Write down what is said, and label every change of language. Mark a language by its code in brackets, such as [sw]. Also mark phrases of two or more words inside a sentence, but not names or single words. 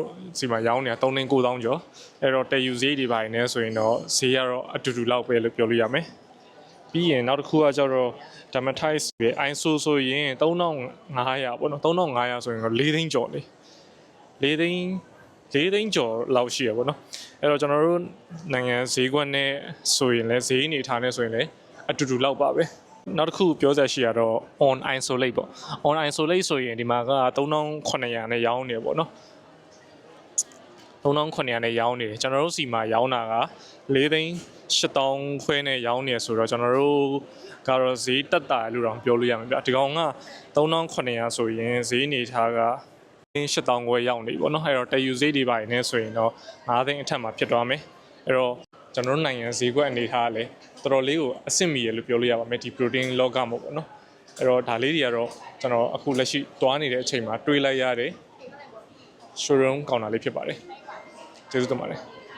[my] စီမှာရောင်းနေတာ3,9000ကျော်အဲ့တော့တည်ယူဈေးတွေပိုင်းနဲ့ဆိုရင်တော့ဈေးကတော့အတူတူလောက်ပဲလို့ပြောလို့ရမယ်ပြီးရင်နောက်တစ်ခုကကျတော့ Dermatize ပဲ ISO ဆိုရင်3500ပေါ့နော်3500ဆိုရင်တော့4သိန်းကျော်လေ4သိန်းကျော်လောက်ရှိရပေါ့နော်အဲ့တော့ကျွန်တော်တို့နိုင်ငံဈေးကွက်နဲ့ဆိုရင်လည်းဈေးအနေထားနဲ့ဆိုရင်လည်းအတူတူလောက်ပါပဲနောက်တစ်ခုပြောစရာရှိရတော့ [en] on isolate [my] ပေါ့ [en] on isolate [my] ဆိုရင်ဒီမှာက3900နဲ့ရောင်းနေပေါ့နော် 3900နဲ့ရောင်းနေတယ်ကျွန်တော်တို့စီမှာရောင်းတာက4,8000ခွဲနဲ့ရောင်းနေဆိုတော့ကျွန်တော်တို့ကတော့ဈေးတက်တာ လို့တော့ပြောလို့ရမှာဗျဒီကောင်က3900ဆိုရင်ဈေးနေထားက8000ခွဲရောက်နေပေါ့နော်အဲ့တော့တယူဈေးတွေပါနေဆိုရင်တော့9သိန်းအထက်မှာဖြစ်သွားမယ်အဲ့တော့ကျွန်တော်တို့နိုင်ငံဈေးကွက်အနေထားကလည်းတော်တော်လေးကိုအဆင့်မီရလို့ပြောလို့ရပါမယ်ဒီ protein လောကမှာပေါ့နော်အဲ့တော့ဒါလေးတွေကတော့ကျွန်တော်အခုလက်ရှိတွားနေတဲ့အချိန်မှာတွေးလိုက်ရတဲ့ showroom ကောင်တာလေးဖြစ်ပါတယ်ကျေးဇူးတင်ပါတယ်